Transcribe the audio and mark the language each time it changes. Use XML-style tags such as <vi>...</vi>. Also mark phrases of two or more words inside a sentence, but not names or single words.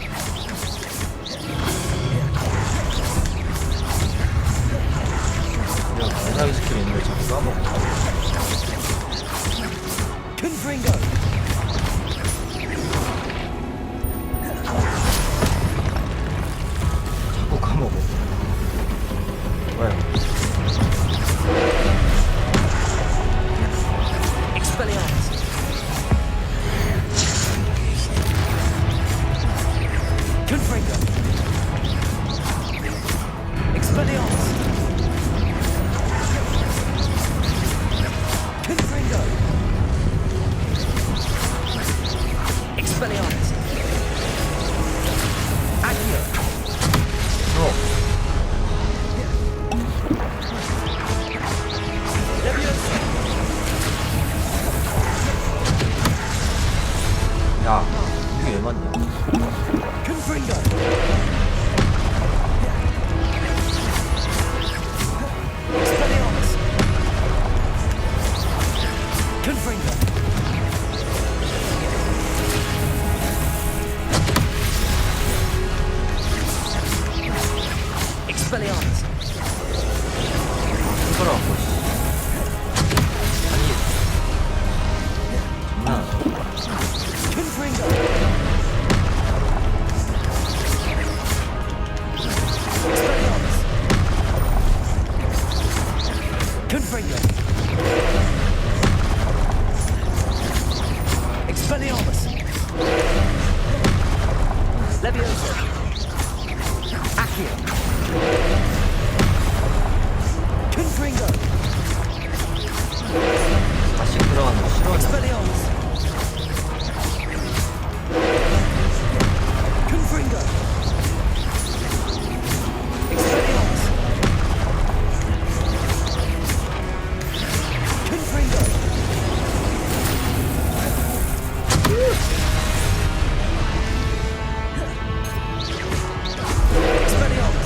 <ko>야, 마지막에 스킬 있는데 자꾸 까먹어.</ko> <la>Confringo!</la> <ko>자꾸 까먹어. 왜?</ko> <la>Expelliarmus! Confringo! Expelliarmus! Confringo! Expelliarmus! Accio! Leviosa!</la> <ko>야, 이게 왜 맞냐?</ko> <la>Confringo! Expelliarmus! Confringo! Expelliarmus!</la> <ko>손가락 아니, 장난.</ko> <la>Confringo! Expelliarmus! Confringo! Expelliarmus! Leviosa! Accio! Confringo!</la> <ko>다시 들어가는 거 싫어하냐?</ko> <la>Expelliarmus! Confringo! Expelliarmus! Confringo! Expelliarmus!</la>